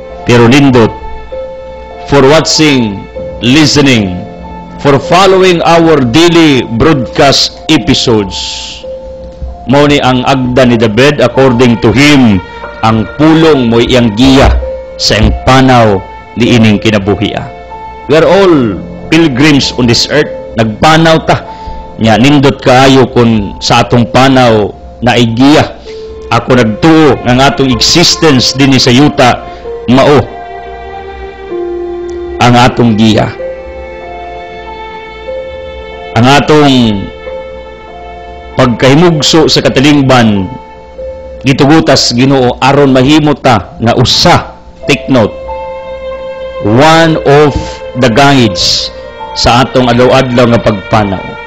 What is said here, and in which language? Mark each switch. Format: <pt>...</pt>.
<en>Pero nindot, for watching, listening, for following our daily broadcast episodes.</en> <ceb>Mao ni ang agda ni David, according to him, ang pulong mo iyang giya sa iyang panaw ni ining kinabuhi.</ceb> <en>We are all pilgrims on this earth.</en> <ceb>Nagpanaw ta. Nya nindot kaayo kun sa atong panaw na igiya. Ako nagtuo ng atong existence dinhi sa yuta mao ang atong giya. Ang atong pagkahimugso sa katilingban gitugutas Ginoo aron mahimo ta nga usa, take note, one of the guides sa atong adlaw-adlaw nga pagpanaw.</ceb>